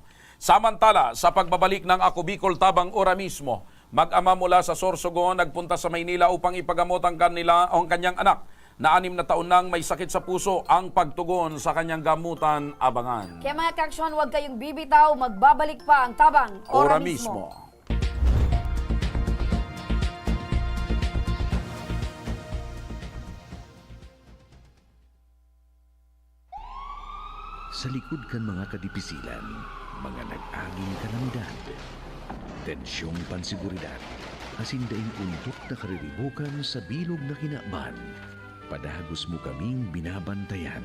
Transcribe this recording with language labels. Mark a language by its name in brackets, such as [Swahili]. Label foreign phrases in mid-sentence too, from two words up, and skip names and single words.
[Filipino] Samantala, sa pagbabalik ng Ako Bicol Tabang ora mismo, mag-ama mula sa Sorsogon nagpunta sa Maynila upang ipagamot ang kanyang anak na 6 na taon nang may sakit sa puso. Ang pagtugon sa kanyang gamutan abangan. Kaya mga kaksyon, huwag kayong bibitaw, magbabalik pa ang Tabang Ora mismo. [Bikol] Sa likod kan mga kadipisilan, mga nag-aging kalamidad, tensyong pansiguridad, asindaing untok na kariribukan sa bilog na kinakban, padagos mo kaming binabantayan.